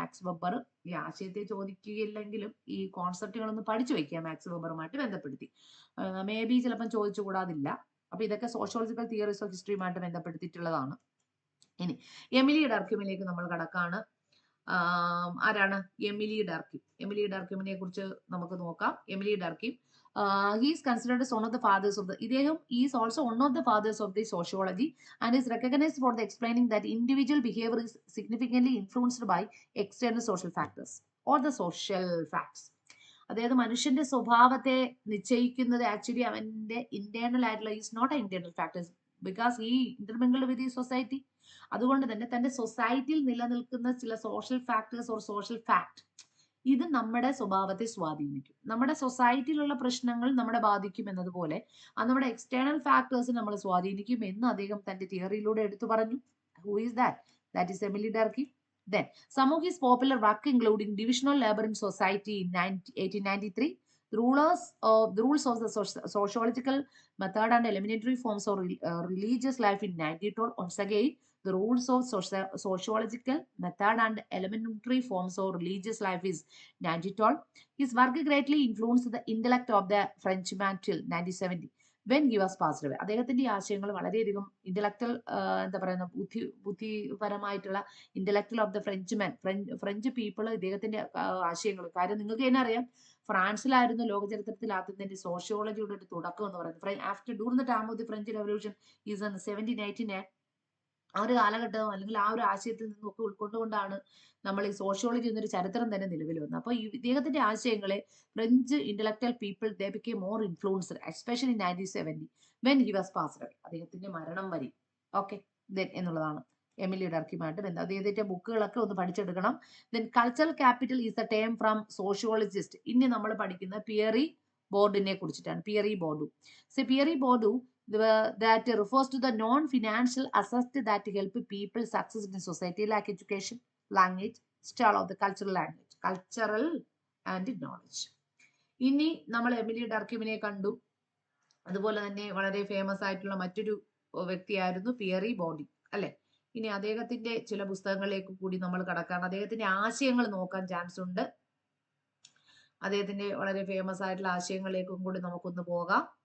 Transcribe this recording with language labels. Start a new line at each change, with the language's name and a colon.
Malayalam: Max weber ഈ ആശയത്തെ ചോദിക്കുകയില്ലെങ്കിലും ഈ കോൺസെപ്റ്റുകളൊന്ന് പഠിച്ചു വയ്ക്കുക മാക്സ് വെബറുമായിട്ട് ബന്ധപ്പെടുത്തി. മേ ബി ചിലപ്പം ചോദിച്ചു കൂടാതില്ല. അപ്പൊ ഇതൊക്കെ സോഷ്യോളജിക്കൽ തിയറീസ് ഓഫ് ഹിസ്റ്ററിയുമായിട്ട് ബന്ധപ്പെടുത്തിയിട്ടുള്ളതാണ്. ഇനി എമിലി ഡർക്കിമിലേക്ക് നമ്മൾ കടക്കാണ്. ആരാണ്? എമിലി ഡർക്കിമിനെ കുറിച്ച് നമുക്ക് നോക്കാം.
English: Emile Durkheim, he is considered as one of the fathers of the,
Malayalam: ഇദ്ദേഹം
English: is also one of the fathers of the sociology and is recognized for the explaining that individual behavior is significantly influenced by external social factors or the social facts.
Malayalam: അതായത് മനുഷ്യന്റെ സ്വഭാവത്തെ നിശ്ചയിക്കുന്നത് actually അവന്റെ internal ആയിട്ടുള്ള
English: Is not a internal factors because ഈ intermingled with ഈ society.
Malayalam: അതുകൊണ്ട് തന്നെ തന്റെ സൊസൈറ്റിയിൽ നിലനിൽക്കുന്ന ചില social factors or social fact ഇത് നമ്മുടെ സ്വഭാവത്തെ സ്വാധീനിക്കും. നമ്മുടെ സൊസൈറ്റിയിലുള്ള പ്രശ്നങ്ങൾ നമ്മളെ ബാധിക്കും എന്നതുപോലെ അത് നമ്മുടെ എക്സ്റ്റേണൽ ഫാക്ടേഴ്സ് നമ്മളെ സ്വാധീനിക്കും എന്ന് അദ്ദേഹം തന്റെ തിയറിയിലൂടെ എടുത്തു പറഞ്ഞു.
English: Who is that? That is Emily Durkheim. Then some of his popular work including divisional labor in society in 1893, the rules of the sociological method and elementary forms of religious life in 1912. Once again, the rules of sociological method and elementary forms of religious life is 1912. His work greatly influenced the intellect of the Frenchman till 1970. When he was passed away.
Malayalam: അദ്ദേഹത്തിന്റെ ഈ ആശയങ്ങൾ വളരെയധികം intellectual എന്താ പറയുന്ന ബുദ്ധിപരമായിട്ടുള്ള
English: intellectual of the French people
Malayalam: ഇദ്ദേഹത്തിന്റെ ആശയങ്ങൾ. കാര്യം നിങ്ങൾക്ക് തന്നെ അറിയാം, ഫ്രാൻസിലായിരുന്നു ലോക ചരിത്രത്തിൽ ആദ്യം തന്നെ സോഷ്യോളജിയുടെ ഒരു തുടക്കം എന്ന് പറയുന്നത്.
English: After during the time of the French revolution is in 1789.
Malayalam: ആ ഒരു കാലഘട്ടം അല്ലെങ്കിൽ ആ ഒരു ആശയത്തിൽ നിന്നൊക്കെ ഉൾക്കൊണ്ടുകൊണ്ടാണ് നമ്മൾ ഈ സോഷ്യോളജി എന്നൊരു ചരിത്രം തന്നെ നിലവിൽ വന്നത്. അപ്പോൾ ഇദ്ദേഹത്തിന്റെ ആശയങ്ങളെ French intellectual people
English: They became more influenced especially 1970 when he was passed away.
Malayalam: അദ്ദേഹത്തിന്റെ മരണം വരെ. ഓക്കെ, എന്നുള്ളതാണ് എമിലി ഡർക്കിയുമായിട്ട് ബന്ധം. അദ്ദേഹത്തിന്റെ ബുക്കുകളൊക്കെ ഒന്ന് പഠിച്ചെടുക്കണം.
English: Then cultural capital is a term from sociologist.
Malayalam: ഇനി നമ്മൾ പഠിക്കുന്ന പിയറി ബോർഡിനെ കുറിച്ചിട്ടാണ്. Pierre board.
English: Pierre Bourdieu that refers to the non-financial assets that help people succeed in society, like education, language, style of the cultural language, cultural and knowledge.
Malayalam: ഇനി നമ്മൾ Emily ഡർക്കിമിനെ കണ്ടു. അതുപോലെ തന്നെ വളരെ ഫേമസ് ആയിട്ടുള്ള മറ്റൊരു വ്യക്തിയായിരുന്നു പിയറി ബോർഡി, അല്ലെ? ഇനി അദ്ദേഹത്തിന്റെ ചില പുസ്തകങ്ങളിലേക്ക് കൂടി നമ്മൾ കടക്കാൻ, അദ്ദേഹത്തിന്റെ ആശയങ്ങൾ നോക്കാൻ ചാൻസ് ഉണ്ട്. അദ്ദേഹത്തിന്റെ വളരെ ഫേമസ് ആയിട്ടുള്ള ആശയങ്ങളിലേക്കും കൂടി നമുക്കൊന്ന് പോകാം.